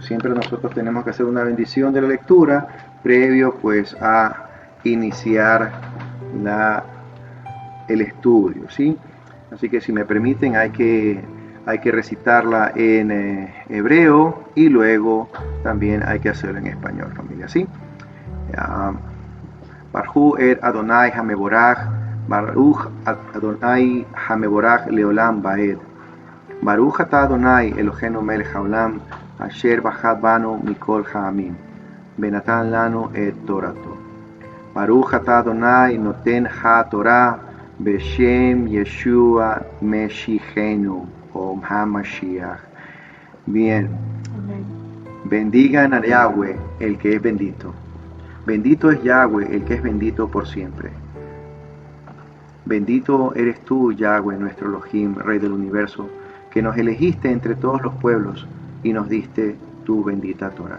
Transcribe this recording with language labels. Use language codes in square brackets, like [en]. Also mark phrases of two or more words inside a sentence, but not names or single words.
[es] Siempre nosotros tenemos que hacer una bendición de la lectura previo pues a iniciar el estudio, ¿sí? Así que si me permiten, hay que recitarla en hebreo, y luego también hay que hacerlo en español, familia, ¿sí? [he] ברכו את אדני המבורך ברוך אדני המבורך לעולם ועד. ברוך אתה אדני אלהינו מלך העולם אשר בחר בנו מכל העמים ונתן לנו את תורתו. ברוך אתה אדני נותן התורה בשם ישוע משיחנו אום המשיח. [es] Bien. Bendigan a Yahweh, el que es bendito. Bendito es Yahweh, el que es bendito por siempre. Bendito eres tú, Yahweh, nuestro Elohim, Rey del universo, que nos elegiste entre todos los pueblos y nos diste tu bendita Torah.